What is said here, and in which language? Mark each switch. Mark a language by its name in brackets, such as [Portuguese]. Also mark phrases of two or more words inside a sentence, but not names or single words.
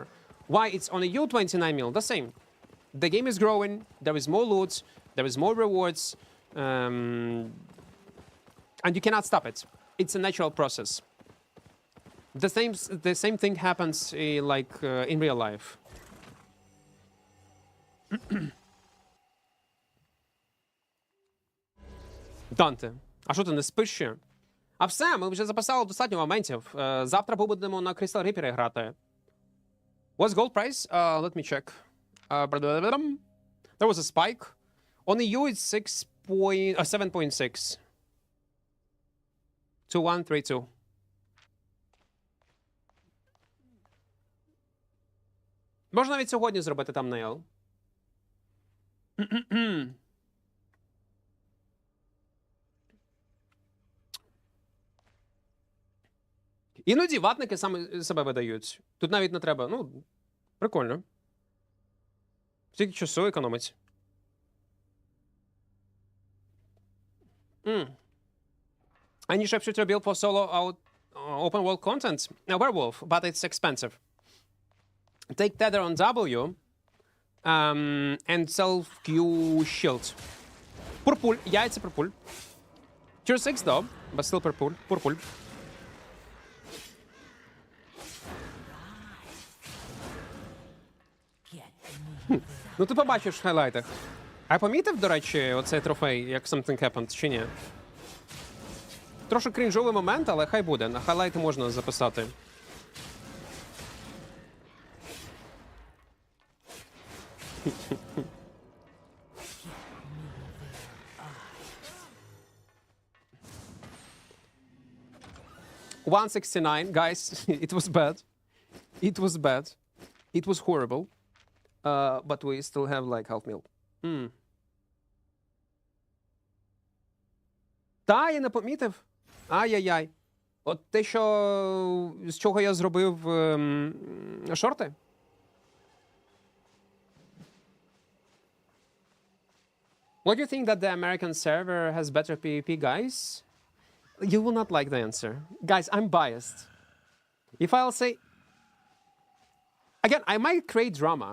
[English] Why it's on EU 29 mil? The same. The game is growing. There is more loot. There is more rewards. And you cannot stop it. It's a natural process. The same thing happens in real life. [Ukrainian] Данте, а що ти не спиш ще? А все, ми вже записали достатньо моментів. Завтра будемо на Crystal Reaper грати. [English] What's gold price? Let me check. There was a spike. On EU it's 7.6. 2132. [Ukrainian] Можна навіть сьогодні зробити тамнейл. Іноді ватники саме себе видають. Тут навіть не треба. Ну, прикольно. Стільки часу економить. [English] I need to build for solo out open world content. A werewolf, but it's expensive. Take tether on W and self-Q shield. Purple. Yeah, it's a purple. Tier 6 though, but still purple. Purple. [Ukrainian] Ну ти побачиш в хайлайтах. А помітив, до речі, оцей трофей, як [English] something happened, [Ukrainian] чи ні? Трошки крінжовий момент, але хай буде. На хайлайти можна записати. [English] $169, guys. It was bad. It was bad. It was horrible. But we still have like half mil. [Ukrainian] Та, я не помітив. Ай-яй-яй. От те, що... з чого я зробив шорти? [English] What do you think that the American server has better PvP, guys? You will not like the answer. Guys, I'm biased. If I'll say... Again, I might create drama.